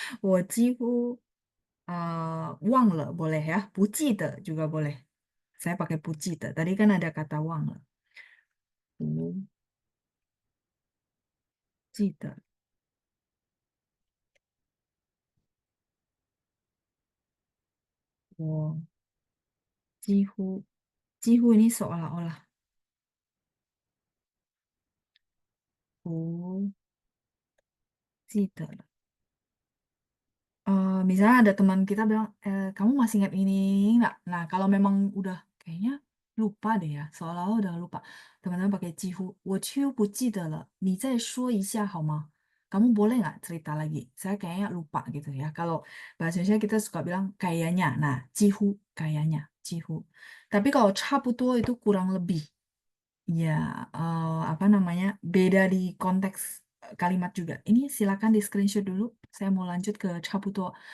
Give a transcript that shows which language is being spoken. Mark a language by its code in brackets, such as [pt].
[zh] 我几乎忘了 [id] boleh ya. 不记得 juga boleh. Saya pakai 不记得. Tadi kan ada kata 忘了. [zh] 不记得. [id] 我几乎 ini seolah-olah. [zh] 不记得了. [id] Misalnya ada teman kita bilang, kamu masih ingat ini nggak? Nah, kalau memang udah kayaknya lupa deh ya, seolah-olah udah lupa. Teman-teman pakai [zh] 几乎，我几乎不记得了，你再说一下好吗? [id] Kamu boleh nggak cerita lagi? Saya kayaknya lupa gitu ya. Kalau bahasa Indonesia kita suka bilang kayaknya. Nah, 几乎 kayaknya, 几乎. Tapi kalau 差不多 itu kurang lebih. Ya, apa namanya, beda di konteks kalimat juga. Ini silakan di screenshot dulu. Saya mau lanjut ke 差不多.